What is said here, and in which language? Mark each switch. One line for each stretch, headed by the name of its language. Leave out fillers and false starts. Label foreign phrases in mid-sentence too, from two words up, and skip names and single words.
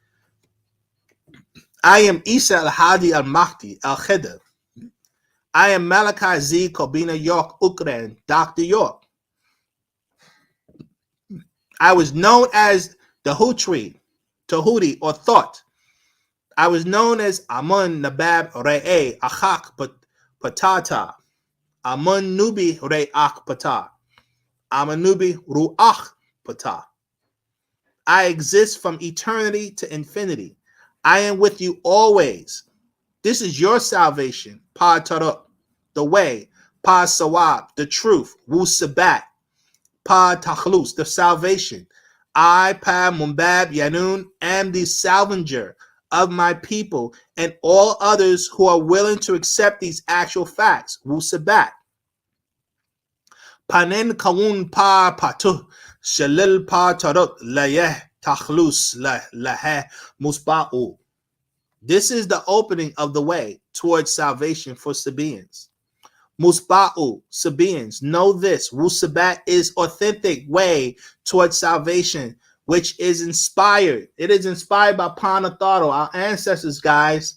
English: I am Isa al-Hadi al-Mahdi al-Khidr. I am Malachi Z. Kobina York Ukran, Dr. York. I was known as the Hutri, Tahuti, or Thought. I was known as Amun Nabab Re'e Achak Patata. Amun Nubi Re'ach Patah. Amanubi Ruach Patah. I exist from eternity to infinity. I am with you always. This is your salvation. Pa Taruk, the way. Pa Sawab, the truth. Wu-Sabat, Pa Takhlus, the salvation. I, Pa Mumbab Yanun, am the salvager of my people and all others who are willing to accept these actual facts. Wu-Sabat. Panen kawun pa patuh, shalil pa taruk layeh takhlus laheh musba'u. This is the opening of the way towards salvation for Sabians. Musba'u, Sabians, know this. Wussabat is authentic way towards salvation, which is inspired. It is inspired by Panatharu, our ancestors, guys.